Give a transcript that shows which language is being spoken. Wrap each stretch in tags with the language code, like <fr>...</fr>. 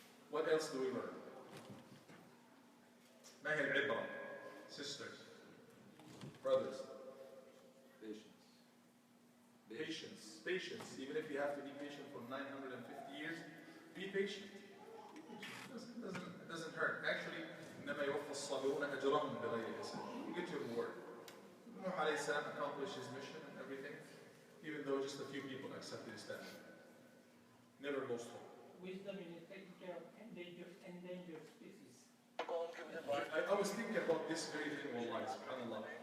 <en>What else do we learn?</en> <ar>ما هي العبرة?</ar> <en>Sisters, brothers. Patience. Even if you have to be patient for 950 years, be patient. It doesn't hurt. Actually,</en> <ar>إنما يوفى الصابرون أجرهم بغير حساب.</ar> <en>You get your reward. Nuh alayhi salam accomplished his mission and everything, even though just a few people accepted Islam. Never lost hope. Wisdom in taking care of endangered species. I was thinking about this very thing, wallahi, subhanAllah.</en>